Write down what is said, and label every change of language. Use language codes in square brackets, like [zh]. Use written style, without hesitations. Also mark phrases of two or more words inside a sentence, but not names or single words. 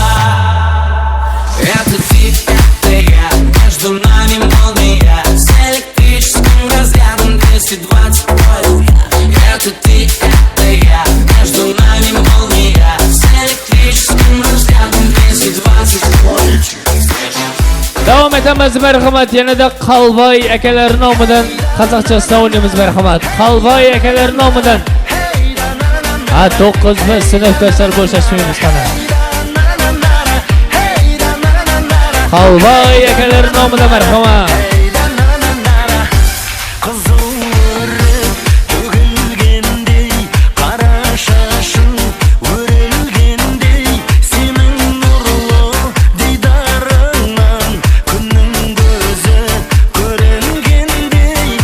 [ru] Это ты, это я, между нами молния, с электрическим разрядом 220 вольт. Это ты, это я, между нами молния, с электрическим разрядом 220 вольт. [uz] Devam etamiz marhamat. Yanada Qalboy akalar nomidan qozoqchasida o'ynaymiz marhamat. Qalboy akalar nomidan. 9 biz sinfdoshlar bo'shashmaymiz qana. Qalboy akalar nomidan marhamat. [kk] Tөгілгендей, қара шашың өрілгендей, сенің нұрлы дидарыңнан күннің көзі көрінгендей.